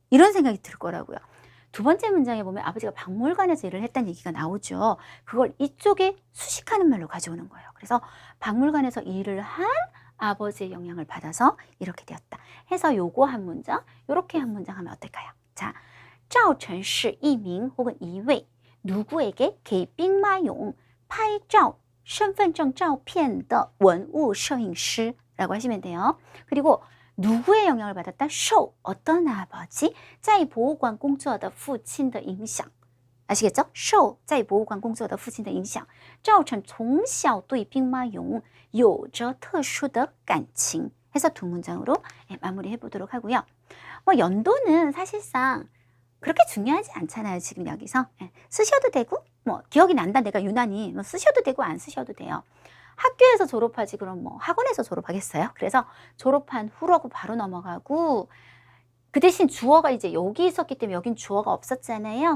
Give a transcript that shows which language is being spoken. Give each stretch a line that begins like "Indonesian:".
Korean: 이런 생각이 들 거라고요. 두 번째 문장에 보면 아버지가 박물관에서 일을 했다는 얘기가 나오죠. 그걸 이쪽에 수식하는 말로 가져오는 거예요. 그래서 박물관에서 일을 한 아버지의 영향을 받아서 이렇게 되었다 해서 요거 한 문장, 요렇게 한 문장 하면 어떨까요? 자,
Chinese: 赵成是一名
Korean: 혹은 이位 누구에게
Chinese: 给兵马俑拍照身份证照片的文物摄影师
Korean: 라고 하시면 돼요. 그리고 누구의 영향을 받았다?
Chinese: 受
Korean: 어떤 아버지
Chinese: 在博物馆工作的父亲的影响
Korean: 아시겠죠?
Chinese: 受在博物馆工作的父亲的影响赵成从小对兵马俑有着特殊的感情
Korean: 해서 두 문장으로 마무리해 보도록 하고요. 뭐 연도는 사실상 그렇게 중요하지 않잖아요. 지금 여기서 쓰셔도 되고 뭐 기억이 난다 내가 유난히 뭐 쓰셔도 되고 안 쓰셔도 돼요. 학교에서 졸업하지 그럼 뭐 학원에서 졸업하겠어요? 그래서 졸업한 후라고 바로 넘어가고, 그 대신 주어가 이제 여기 있었기 때문에 여긴 주어가 없었잖아요.